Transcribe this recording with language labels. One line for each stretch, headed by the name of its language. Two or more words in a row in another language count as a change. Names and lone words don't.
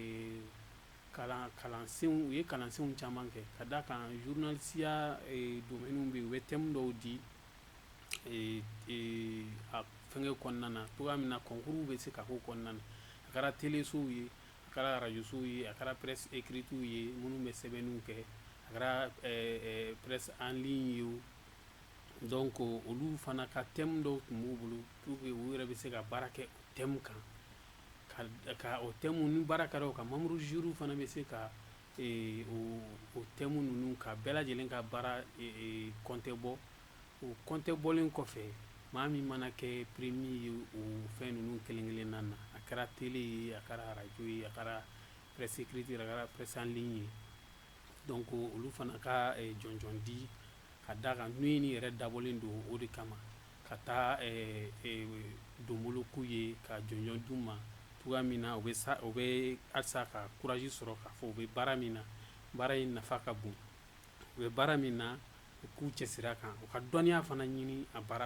Bambara: kalansenw u ye kalansenw caman kɛ ka d'a kan journalisiya domaine bɛ yen u bɛ thème dɔw di a fɛngɛ kɔnɔna na cogoya min na concours bɛ se ka k'o kɔnɔna na a kɛra télésow ye a kɛra arajosow ye a kɛra
French: presse écrite
Bambara: ye minnu bɛ sɛbɛnniw kɛ a kɛra
French: presse en ligne
Bambara: ye o donc olu fana ka thème dɔw tun b'u bolo
French: pour que
Bambara: u yɛrɛ bɛ se ka baara kɛ o thème kan ka o thème ni baara kɛra o kan
French: membre jury
Bambara: fana bɛ se ka o thème ninnu ka bɛɛ lajɛlen ka baara compte bɔ o compte bɔlen kɔfɛ maa min mana kɛ premier ye o fɛn ninnu kelen-kelenna na a kɛra télé ye a kɛra arajo ye a kɛra
French: presse écrite
Bambara: ye a kɛra
French: presse en ligne
Bambara: ye donc olu fana ka jɔnjɔn di ka d'a kan n'u nin yɛrɛ dabɔlen don o de kama ka taa donbolo k'u ye ka jɔnjɔn d'u ma cogoya min na u bɛ halisa ka courage sɔrɔ k'a fɔ u bɛ baara min na baara in nafa ka bon u bɛ baara min na u k'u cɛsiri a kan u ka dɔnniya fana ɲini a baara